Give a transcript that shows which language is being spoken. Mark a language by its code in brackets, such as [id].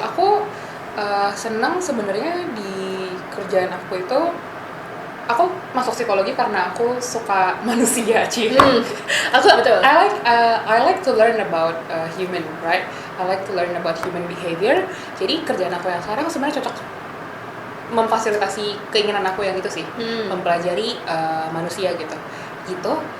[id] Aku senang sebenarnya di kerjaan aku itu. Aku masuk psikologi karena aku suka manusia, Ci. Betul. [en] I like to learn about human, right? I like to learn about human behavior. [id] Jadi kerjaan aku yang sekarang sebenarnya cocok memfasilitasi keinginan aku yang itu sih, mempelajari manusia gitu.